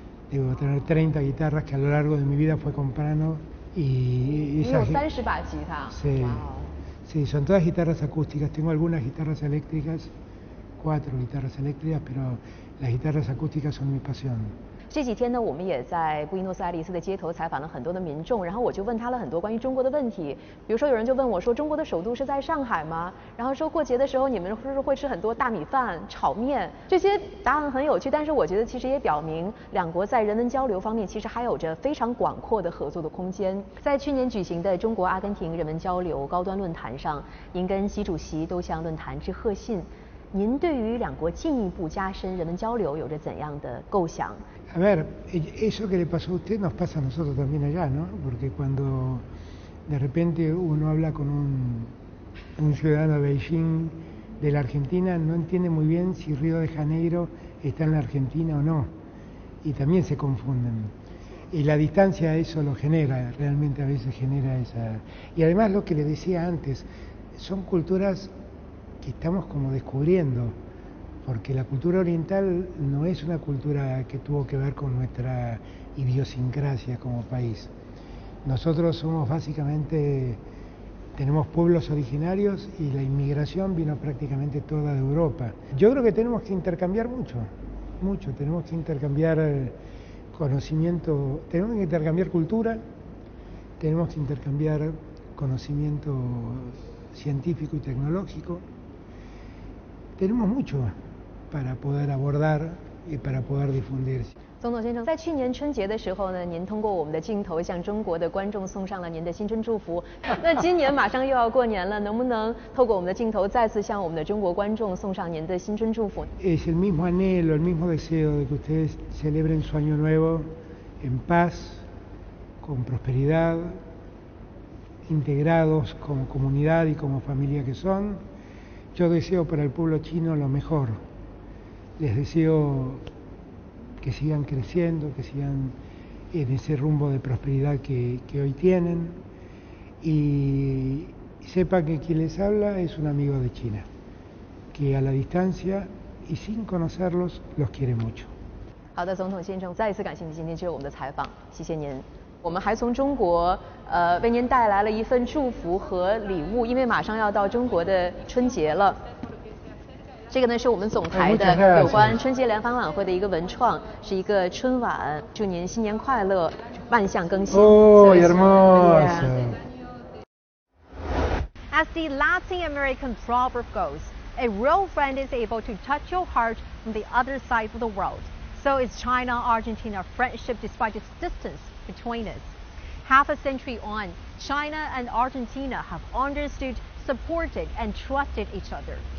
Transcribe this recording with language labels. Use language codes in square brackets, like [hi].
[es] Debo tener 30 guitarras que a lo largo de mi vida fue comprando. Y [zh] 你有30把吉他。 [es] Sí. Sí, son todas guitarras acústicas. Tengo algunas guitarras eléctricas, 4 guitarras eléctricas, pero las guitarras acústicas son mi pasión. [zh] 这几天呢，我们也在布宜诺斯艾利斯的街头采访了很多的民众，然后我就问他了很多关于中国的问题。比如说，有人就问我说：“中国的首都是在上海吗？” 然后说过节的时候你们是不是会吃很多大米饭、炒面？这些答案很有趣，但是我觉得其实也表明两国在人文交流方面其实还有着非常广阔的合作的空间。在去年举行的中国阿根廷人文交流高端论坛上，您跟习主席都向论坛致贺信。您对于两国进一步加深人文交流有着怎样的构想？ [es] A ver, eso que le pasó a usted nos pasa a nosotros también allá, ¿no? Porque cuando de repente uno habla con un ciudadano de Beijing, de la Argentina, no entiende muy bien si Río de Janeiro está en la Argentina o no. Y también se confunden. Y la distancia eso lo genera, realmente a veces genera esa... Y además lo que le decía antes, son culturas que estamos como descubriendo. Porque la cultura oriental no es una cultura que tuvo que ver con nuestra idiosincrasia como país. Nosotros somos básicamente, tenemos pueblos originarios y la inmigración vino prácticamente toda de Europa. Yo creo que tenemos que intercambiar mucho, tenemos que intercambiar conocimiento, tenemos que intercambiar cultura, tenemos que intercambiar conocimiento científico y tecnológico. Tenemos mucho para poder abordar y para poder difundir. [zh] 总统先生，在去年春节的时候呢，您通过我们的镜头向中国的观众送上了您的新春祝福。那今年马上又要过年了，能不能透过我们的镜头再次向我们的中国观众送上您的新春祝福？ [es] Es el mismo anhelo, el mismo deseo de que ustedes celebren su año nuevo en paz, con prosperidad, integrados como comunidad y como familia que son. Yo deseo para el pueblo chino lo mejor. Les deseo que sigan creciendo, que sigan en ese rumbo de prosperidad que hoy tienen. Y sepa que quien les habla es un amigo de China, que a la distancia y sin conocerlos los quiere mucho. [zh] 好的，总统先生，再一次感谢您今天接受我们的采访，谢谢您。我们还从中国为您带来了一份祝福和礼物，因为马上要到中国的春节了。这个呢是我们总台的有关春节联欢晚会的一个文创，是一个春晚，祝您新年快乐，万象更新。 [es] Oh, hermoso. [en] As the Latin American proverb goes, a real friend is able to touch your heart from the other side of the world. So is China-Argentina friendship despite its distance between us. Half a century on, China and Argentina have understood, supported, and trusted each other.